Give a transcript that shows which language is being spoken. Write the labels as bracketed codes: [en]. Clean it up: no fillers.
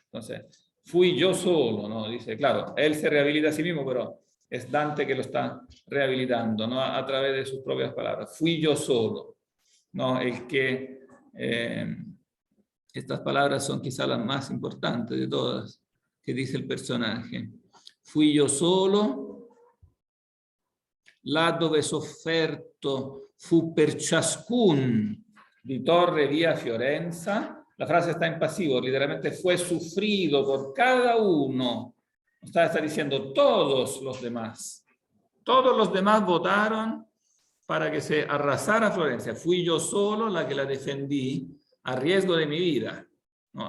[es] Entonces, fui yo solo, ¿no? Dice, claro, él se rehabilita a sí mismo, pero es Dante que lo está rehabilitando, ¿no? A través de sus propias palabras. Fui yo solo, ¿no? El que... estas palabras son quizá las más importantes de todas que dice el personaje. Fui yo solo, [it] là dove sofferto fu per ciascun di Torre via Fiorenza. [es] La frase está en pasivo, literalmente fue sufrido por cada uno. Está diciendo todos los demás. Todos los demás votaron para que se arrasara Florencia. Fui yo solo la que la defendí a riesgo de mi vida, ¿no?